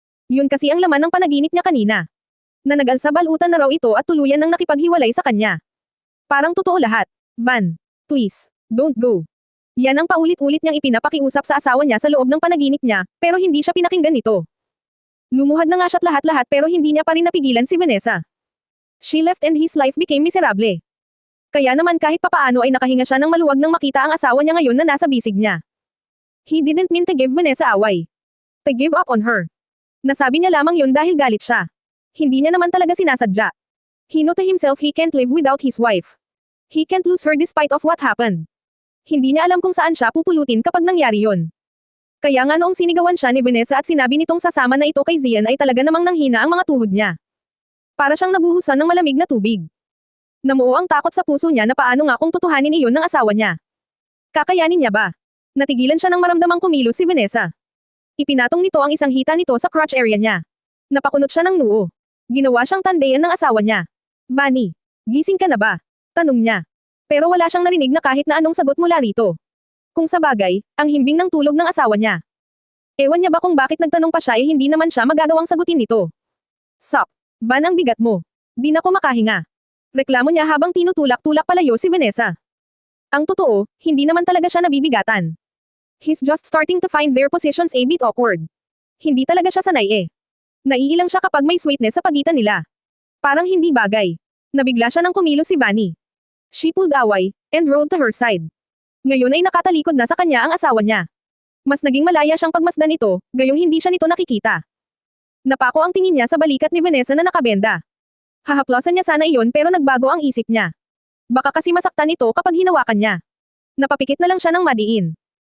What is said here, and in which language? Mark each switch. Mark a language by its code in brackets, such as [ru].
[tl] Yun kasi ang laman ng panaginip niya kanina. Na nag-alsabalutan na raw ito at tuluyan nang nakipaghiwalay sa kanya. Parang totoo lahat. [en] Please, don't go. [tl] Yan ang paulit-ulit niyang ipinapakiusap sa asawa niya sa loob ng panaginip niya, pero hindi siya pinakinggan nito. Lumuhad na nga siya't lahat-lahat pero hindi niya pa rin napigilan si Vanessa. [en] She left and his life became miserable. [tl] Kaya naman kahit papaano ay nakahinga siya ng maluwag nang makita ang asawa niya ngayon na nasa bisig niya. [en] He didn't mean to give Vanessa away. To give up on her. [tl] Nasabi niya lamang yun dahil galit siya. Hindi niya naman talaga sinasadya. [en] He knew to himself he can't live without his wife. He can't lose her despite of what happened. [tl] Hindi niya alam kung saan siya pupulutin kapag nangyari yon. Kaya nga noong sinigawan siya ni Vanessa at sinabi nitong sasama na ito kay Zian ay talaga namang nanghina ang mga tuhod niya. Para siyang nabuhusan ng malamig na tubig. Namuo ang takot sa puso niya na paano nga kung tutuhanin iyon ng asawa niya. Kakayanin niya ba? Natigilan siya nang maramdamang kumilos si Vanessa. Ipinatong nito ang isang hita nito sa crotch area niya. Napakunot siya ng noo. Ginawa siyang tandayan ng asawa niya. Bunny, gising ka na ba? Tanong niya. Pero wala siyang narinig na kahit na anong sagot mula rito. Kung sa bagay, ang himbing ng tulog ng asawa niya. Ewan niya ba kung bakit nagtanong pa siya hindi naman siya magagawang sagutin nito. Sup, Van ang bigat mo. Di na ko makahinga. Reklamo niya habang tinutulak-tulak palayo si Vanessa. Ang totoo, hindi naman talaga siya nabibigatan. [en] He's just starting to find their positions a bit awkward. [tl] Hindi talaga siya sanay Naiilang siya kapag may sweetness sa pagitan nila. Parang hindi bagay. Nabigla siya nang kumilos si Vanny. [en] She pulled away, and rolled to her side. [tl] Ngayon ay nakatalikod na sa kanya ang asawa niya. Mas naging malaya siyang pagmasdan ito, gayong hindi siya nito nakikita. Napako ang tingin niya sa balikat ni Vanessa na nakabenda. Hahaplosan niya sana iyon pero nagbago ang isip niya. Baka kasi masaktan ito kapag hinawakan niya. Napapikit na lang siya ng madiin.